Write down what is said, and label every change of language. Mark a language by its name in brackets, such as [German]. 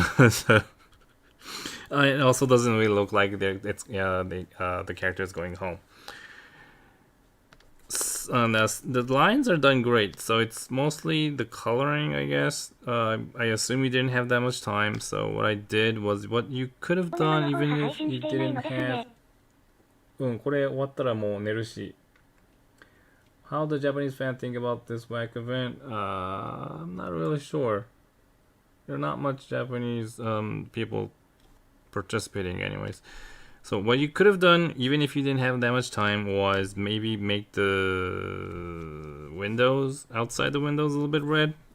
[English] So, it also doesn't really look like the character is going home. The lines are done great, so it's mostly the coloring, I guess. I assume you didn't have that much time, so what I did was what you could have done even if you didn't have. [Japanese] これ終わったらもう寝るし。 [English] How the Japanese fans think about this WAC event? I'm not really sure. There are not much Japanese people participating anyways. So what you could have done, even if you didn't have that much time, was maybe make the windows, outside the windows, a little bit red.